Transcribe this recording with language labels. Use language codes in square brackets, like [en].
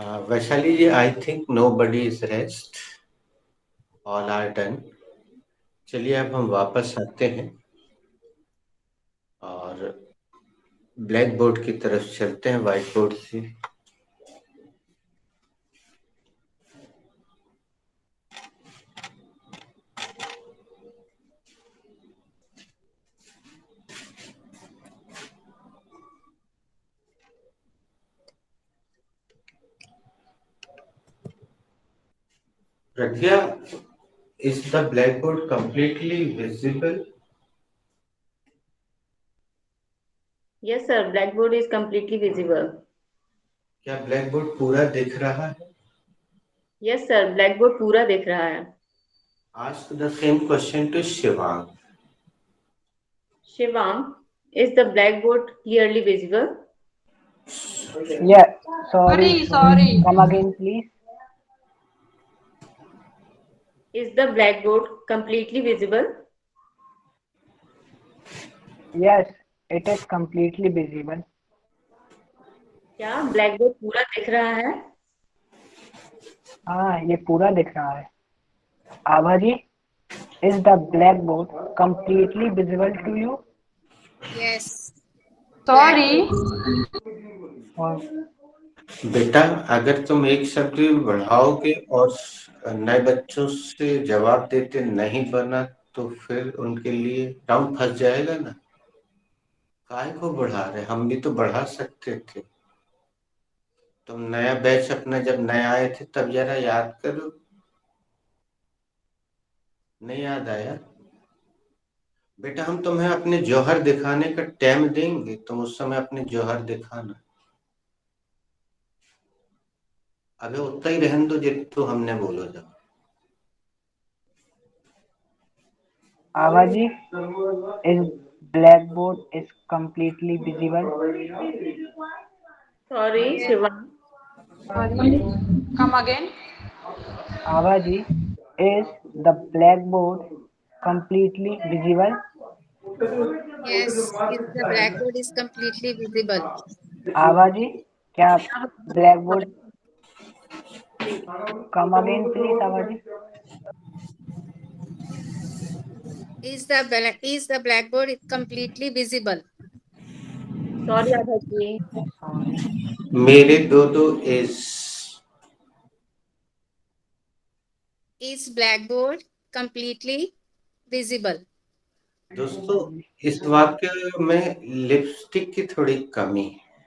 [en] Vaishali ji, I think nobody is rest. All are done. [hi] चलिए अब हम वापस आते हैं और ब्लैक बोर्ड की तरफ चलते हैं, व्हाइट बोर्ड से। [en] Pragya, is the blackboard completely visible? Yes, sir. Blackboard is completely visible. [hi] क्या ब्लैकबोर्ड पूरा दिख रहा है? [en] Yes, sir. [hi] Blackboard पूरा दिख रहा है। [en] Ask the same question to Shivang. Shivang, is the blackboard clearly visible? Yeah, sorry, Sorry. come again please. Is the blackboard completely visible? Yes, it is completely visible. [hi] क्या blackboard पूरा दिख रहा है? हाँ, ये पूरा दिख रहा है। [en] Abha ji, is the blackboard completely visible to you? Yes. Sorry. [hi] और बेटा, अगर तुम एक शब्द भी बढ़ाओगे और नए बच्चों से जवाब देते नहीं बना तो फिर उनके लिए राउंड फंस जाएगा ना। काय को बढ़ा रहे? हम भी तो बढ़ा सकते थे। तुम नया बैच अपना जब नए आए थे तब जरा याद करो। नहीं याद आया? बेटा, हम तुम्हें अपने जौहर दिखाने का टाइम देंगे, तुम उस समय अपने जौहर दिखाना। अबे उतना ही रहने दो जितना हमने बोलो। जब [en] Abha ji, is blackboard is completely visible? Sorry, Shivang. Come again. Abha ji, is the blackboard completely visible? Yes. Is the blackboard is completely visible? Abha ji, [hi] क्या [en] blackboard come again please Abha ji? Is the blackboard completely visible? Sorry, Abha ji. मेरे दो इस Is blackboard completely visible? [hi] दोस्तों, इस वाक्य में lipstick की थोड़ी कमी है।